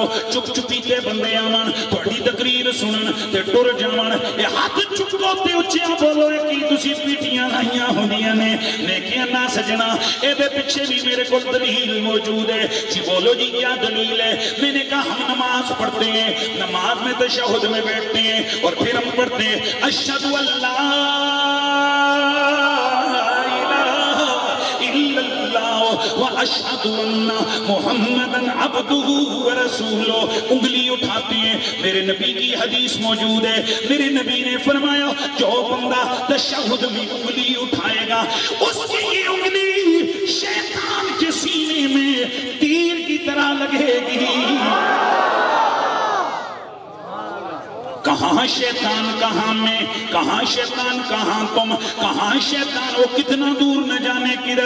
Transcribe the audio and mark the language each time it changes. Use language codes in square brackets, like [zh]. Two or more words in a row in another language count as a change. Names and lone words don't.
[pa] چپ چپیتے بندے آون تہاڈی تقریر سنن تے ٹر جاون. اے ہاتھ چکو تے اچھا بولو کی تسی پیٹیاں لائیاں ہوندیاں نے. نیکیاں نہ سجنا اے دے پیچھے بھی میرے کو دلیل موجود ہے. [ur] جی بولو جی کیا دلیل ہے؟ میں نے کہا ہم نماز پڑھتے ہیں, نماز میں تشہد میں بیٹھتے ہیں اور پھر ہم پڑھتے ہیں [ar] اشہد اللہ وَأَشْهَدُ أَنَّ مُحَمَّدًا عَبْدُهُ وَرَسُولُهُ. [ur] انگلی اٹھاتے ہیں. میرے نبی کی حدیث موجود ہے, میرے نبی نے فرمایا جو بندہ تشہد میں انگلی اٹھائے گا اس کی یہ انگلی شیطان کے سینے میں تیر کی طرح لگے گی. کہاں شیطان کہاں میں, کہاں شیطان کہاں تم, کہاں شیطان وہ کتنا دور نہ جانے کدھر.